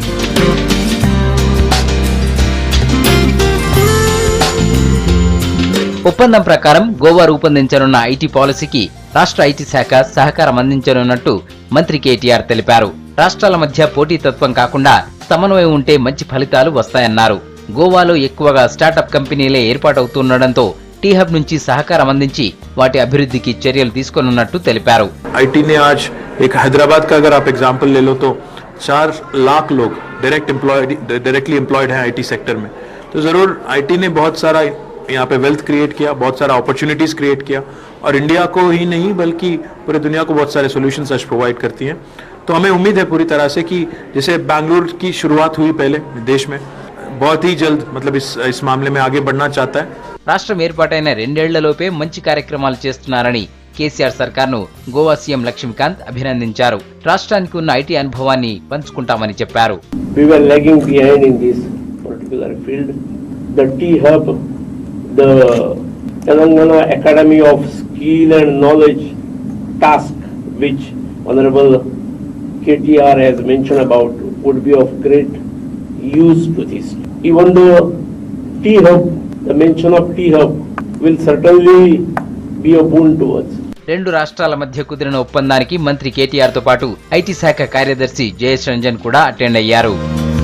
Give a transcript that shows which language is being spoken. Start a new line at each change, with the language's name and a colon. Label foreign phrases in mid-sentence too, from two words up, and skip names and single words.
Telugu: ఒప్పందం ప్రకారం గోవా రూపొందించనున్న ఐటీ పాలసీకి రాష్ట్ర ఐటీ శాఖ సహకారం అందించనున్నట్టు మంత్రి కేటీఆర్ తెలిపారు. రాష్ట్రాల మధ్య పోటీతత్వం కాకుండా సమన్వయం ఉంటే మంచి ఫలితాలు వస్తాయన్నారు. గోవాలో ఎక్కువగా
English: startup companies
Telugu: ఏర్పాటవుతుండటంతో టీ హబ్ నుంచి సహకారం అందించి వాటి అభివృద్ధికి చర్యలు తీసుకోనున్నట్టు తెలిపారు.
Hindi: ఐటీ ने आज एक हैदराबाद का अगर आप एग्जांपल ले लो तो 4 लाख लोग
English: directly employed
Hindi: हैं
English: IT sector
Hindi: में. तो जरूर आईटी ने बहुत सारा यहाँ पे
English: wealth create
Hindi: किया, बहुत सारा
English: opportunities create
Hindi: किया और इंडिया को ही नहीं बल्कि पूरे दुनिया को बहुत सारे सॉल्यूशंस आज प्रोवाइड करती हैं. तो हमें उम्मीद है पूरी तरह से कि जैसे बेंगलुरु की शुरुआत हुई पहले देश में, बहुत ही जल्द मतलब इस मामले में आगे बढ़ना चाहता है.
Telugu: రాష్ట్రం ఏర్పాటైన 2 ఏళ్లలోపే మంచి కార్యక్రమాలు చేస్తున్నారని కేసీఆర్ సర్కార్ను గోవా సీఎం లక్ష్మీకాంత్ అభినందించారు. రాష్ట్రానికి ఉన్న ఐటీ అనుభవాన్ని పంచుకుంటామని చెప్పారు.
English: We were lagging behind in this particular field. The T Hub, the Telangana Academy of Skill and Knowledge task, which Honorable KTR has mentioned about, would be of great use to this. Even though T Hub, the mention of T Hub will certainly be a boon to us.
Telugu: రెండు రాష్ట్రాల మధ్య కుదిరిన ఒప్పందానికి మంత్రి కేటీఆర్ తో పాటు ఐటీ శాఖ కార్యదర్శి జయేష్ రంజన్ కూడా అటెండ్ అయ్యారు.